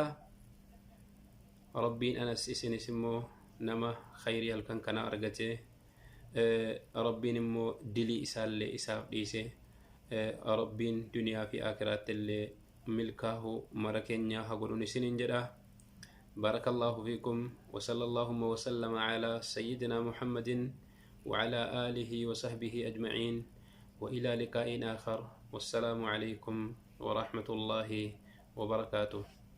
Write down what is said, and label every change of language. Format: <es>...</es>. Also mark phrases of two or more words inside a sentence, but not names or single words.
<om>Rabbiin anas isinis immoo nama khayrii halkan kana argate rabbiin immoo dilii isaallee isaaf dhiise rabbiin duniyaa fi aakiraatti illee milkaahu mara keenya haa godhun isinin jedha.</om> <ar>بارك الله فيكم وصلى اللهم وسلم على سيدنا محمد وعلى آله وصحبه أجمعين وإلى لقاء آخر والسلام عليكم ورحمة الله وبركاته.</ar>